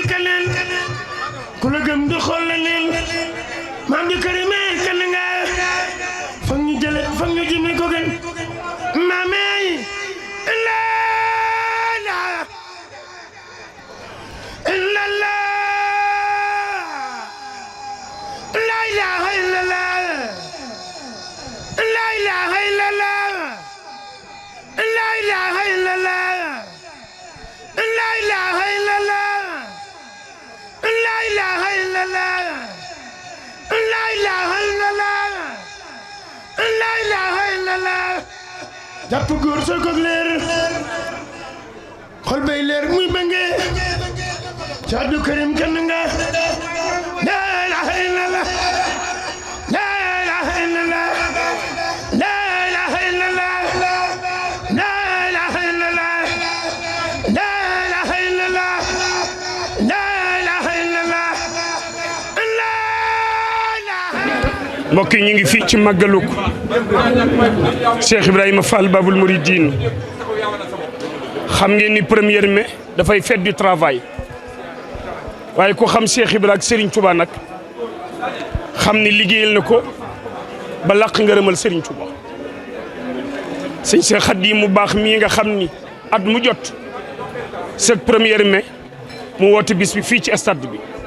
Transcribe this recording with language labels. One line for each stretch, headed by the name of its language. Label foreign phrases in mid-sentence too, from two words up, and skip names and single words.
Wolof: keneen ku la gëm du xool leneen Maam Abdou Karim Kandinga foog ñu jële foog ñu jëme ko gën maamey la
Arabic: إلا الله لا إله إلا الله لا إله إلا الله لا إله إلا الله لا إله إلا الله لا إله إلا الله لا إله إلا الله لا إله إلا الله
Wolof: jàpp góor soo ko leer xol bay leer muy bënge Cheikh Abdou Karim Kandinga
Arabic: لا إله إلا الله لا إله إلا الله لا إله إلا الله
Wolof: mbokk yi ñu ngi fii ci màggalug Cheikh Ibrahima Fall Babul Mouridine xam ngeen ni 1er mai dafay
French: fête du travail
Wolof: waaye ku xam Cheikh Ibrahima ak Serigne Touba nag xam ni liggéeyal na ko ba làq ngërëmal Serigne Touba sëñ Cheikh Khadim mu baax mii nga xam ni at mu jot
French: cette 1er mai
Wolof: mu woote bis bi fii ci stade bi